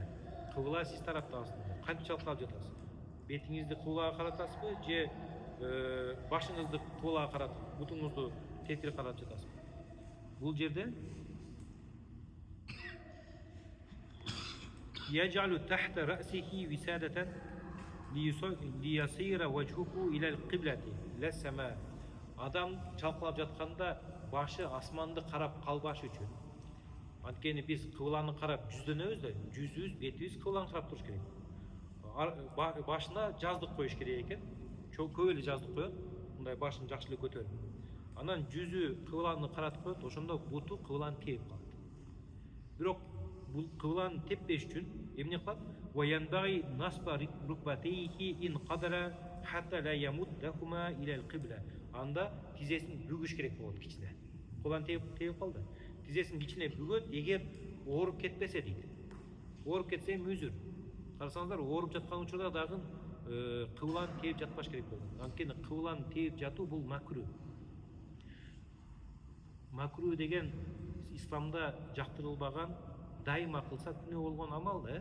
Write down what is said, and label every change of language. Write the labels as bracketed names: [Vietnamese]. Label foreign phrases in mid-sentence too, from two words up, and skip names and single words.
[Kyrgyz] Кыбла сиз тараптасыздар. Кантип чалкалап жатасыз? Бетиңизди кыблага каратасызбы, же башыңызды кыблага каратып, бутуңузду тетире карап жатасызбы? Бул жерде [Arabic] يجعل تحت رأسه وسادة ليصير وجهه إلى القبلة لا السماء. [Kyrgyz] Адам чалкалап жатканда башы асманды карап калбаш үчүн. Анткени биз кыбланы карап жүздөнөбүз да, жүзүбүз, бетибиз кыбланы карап туруш керек. Башына жаздык коюш керек экен. Көп эле жаздык коет, мындай башын жакшы эле көтөрүп. Анан жүзү кыбланы каратып коет, ошондо буту кыбланы терип калат. Бирок бул кыбланы теппеш үчүн эмне кылат? [Arabic] وينبغي نصب ركبتيه إن قدر حتى لا يمدهما إلى القبلة. [Kyrgyz] Анда тизесин бүгүш керек болот кичине. Кыбланы терип калды. Тизесин кичине бүгөт, эгер ооруп кетпесе дейт. Ооруп кетсе мүзүр. Карасаңыздар, ооруп жаткан учурда дагы кыбланы терип жатпаш керек болот. Анткени кыбланы терип жатуу бул макру. Макру деген исламда жактырылбаган, дайыма кылса күнөө болгон амал да.